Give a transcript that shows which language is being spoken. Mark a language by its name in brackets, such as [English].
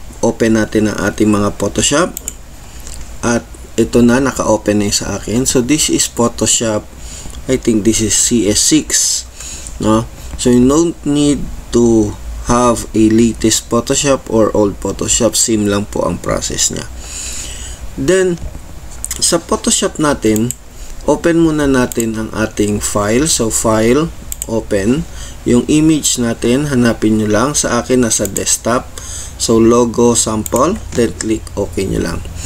[Filipino] Open natin ang ating mga Photoshop. At ito na, naka-open na sa akin. [English] So, this is Photoshop. I think this is CS6. No? So, you don't need to have a latest Photoshop or old Photoshop. [Filipino] Same lang po ang process niya. Then, sa Photoshop natin, open muna natin ang ating file. So, file, open. Yung image natin, hanapin nyo lang. Sa akin, nasa desktop. So, logo sample, then click OK nyo lang.